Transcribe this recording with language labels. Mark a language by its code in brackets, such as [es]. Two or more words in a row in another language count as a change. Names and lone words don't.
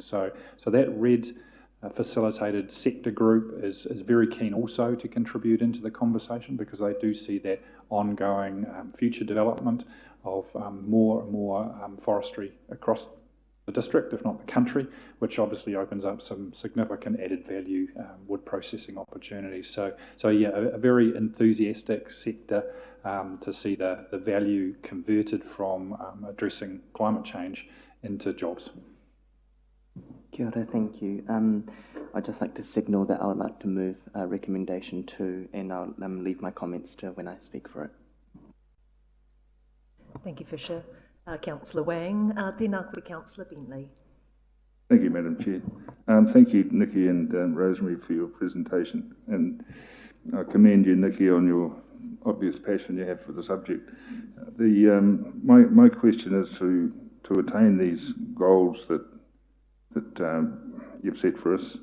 [en] So that RED facilitated sector group is very keen also to contribute into the conversation because they do see that ongoing future development of more and more forestry across the district, if not the country, which obviously opens up some significant added value wood processing opportunities. So yeah, a very enthusiastic sector to see the value converted from addressing climate change into jobs. [mi] Kia ora, [en] thank you. I'd just like to signal that I would like to move recommendation 2, and I'll leave my comments to when I speak for it. Thank you, Fisher. Councillor Wang, [mi] tēnā koe, [en] Councillor Bentley. Thank you, Madam Chair. Thank you, Nikki and Rosemary, for your presentation. And I commend you, Nikki, on your obvious passion you have for the subject. My question is to attain these goals that you've set for us.